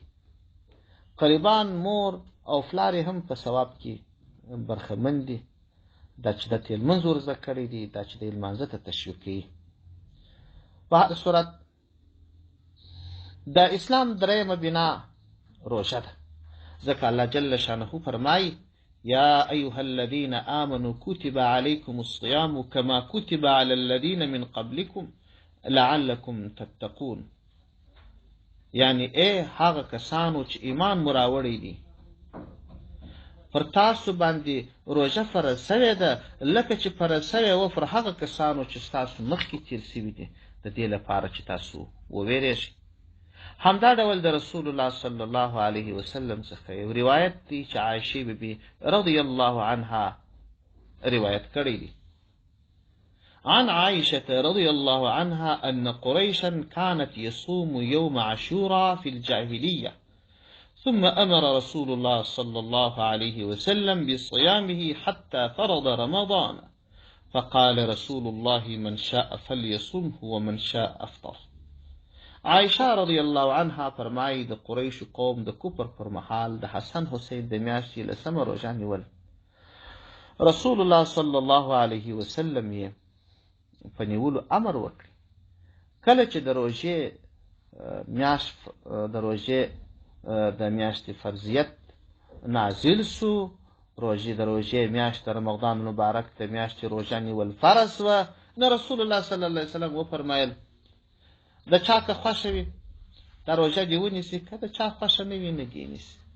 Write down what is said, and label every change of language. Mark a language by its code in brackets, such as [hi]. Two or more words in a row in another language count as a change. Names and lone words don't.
[ps] قریبان، مور او پلار هم په ثواب کې برخمن دي. دا چې د لمونځ ور زده کړی دي، دا چې د لمانځه ته تشویق کوي. په هر صورت د اسلام دریمه بنا روژه ده، ځکه الله جل شانه فرمایي: [ar] یا ایها الذین آمنوا کتب علیکم الصیام کما کتب علی الذین من قبلکم لعلکم تتقون. [ps] یعنی ای هغه کسانو چې ایمان مو راوړی دي، پر تاسو باندې روژه فرض سوې ده لکه چې فرض سوې وه پر هغه کسانو چې ستاسو مخکې تېر سوي دي، د دې لپاره چې تاسو وویرېږئ. همدا ډول د رسول الله صلی الله علیه وسلم څخه یو روایت دی چې عایشې بیبي رضی الله عنها روایت کړی دی. [ar] عن عائشة رضي الله عنها أن قريشا كانت يصوم يوم عاشوراء في الجاهلية، ثم أمر رسول الله صلى الله عليه وسلم بصيامه حتى فرض رمضان، فقال رسول الله من شاء فليصمه ومن شاء أفطر. [ps] عائشة رضي الله عنها فرمایي د قریشو قوم د کفر پر مهال د حسن حسین د میاشتې لسمه روژه نیول. رسول الله صلی الله علیه وسلم یې په نیولو امر وکړي. کله چې د روژې د میاشتې فرضیت نازل سو، د روژې میاشت د رمضان مبارک د میاشتې روژه نیول فرض وه، نو رسول الله صلی الله علیه وسلم وفرمایل د چا که خوښه وي دا روژه دې ونیسي، که د چا خوښه نه وي نه دې نیسي.